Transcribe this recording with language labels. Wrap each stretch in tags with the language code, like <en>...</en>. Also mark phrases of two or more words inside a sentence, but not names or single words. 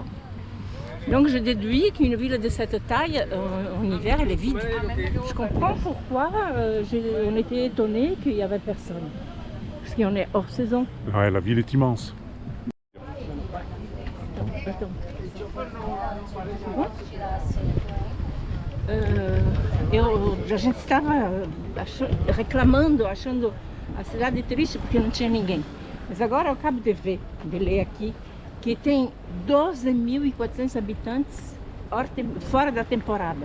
<fr>Donc je déduis qu'une ville de cette taille, en hiver, elle est vide. Je comprends pourquoi on était étonnés qu'il n'y avait personne. Parce qu'on est hors saison. Ouais, la ville est immense. Attends. C'est bon ?</fr> <pt>A gente estava reclamando, achando a cidade triste porque não tinha ninguém. Mas agora eu acabo de ler aqui, que tem 12.400 habitantes fora da temporada.</pt>